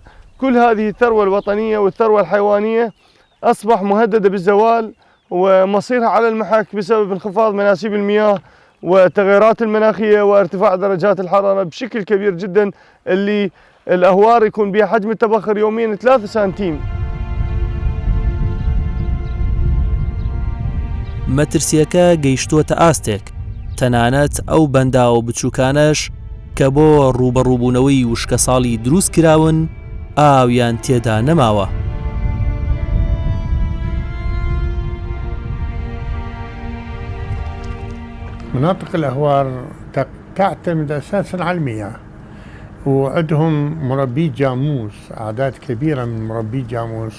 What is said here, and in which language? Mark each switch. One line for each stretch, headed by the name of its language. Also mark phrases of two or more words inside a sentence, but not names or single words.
Arabic: كل هذه الثروة الوطنية والثروة الحيوانية أصبح مهددة بالزوال ومصيرها على المحك بسبب انخفاض مناسيب المياه والتغيرات المناخية وارتفاع درجات الحرارة بشكل كبير جدا، اللي الأهوار يكون بها حجم التبخر يوميا 3 سنتيم.
Central Kurdish: مەترسیەکە گەیشتووەتە ئاستێک، تەنانەت ئەو بەنداوە بچووکانەش کە بۆ ڕوبەڕووبوونەوەی وشکە ساڵی دروست کراون ئاویان تێدا نەماوە.
Arabic: مناطق الأهوار تعتمد أساسا على المياه، وعندهم مربي جاموس، أعداد كبيرة من مربي جاموس.